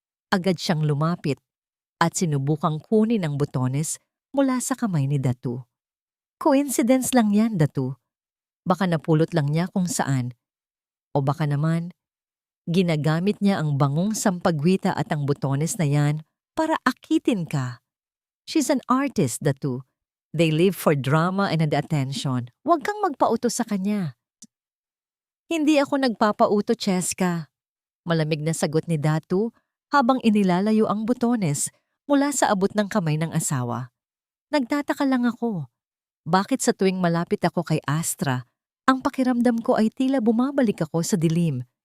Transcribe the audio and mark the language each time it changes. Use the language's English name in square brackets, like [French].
[Filipino] Agad siyang lumapit at sinubukang kunin ang butones mula sa kamay ni Datu. Coincidence lang yan, Datu. Baka napulot lang niya kung saan. O baka naman, ginagamit niya ang bangong sampagwita at ang butones na yan para akitin ka. [English] She's an artist, Datu. They live for drama and attention. [Filipino] Huwag kang magpauto sa kanya. Hindi ako nagpapauto, Cheska. Malamig na sagot ni Datu habang inilalayo ang butones mula sa abot ng kamay ng asawa. Nagtataka lang ako. Bakit sa tuwing malapit ako kay Astra, ang pakiramdam ko ay tila bumabalik ako sa dilim.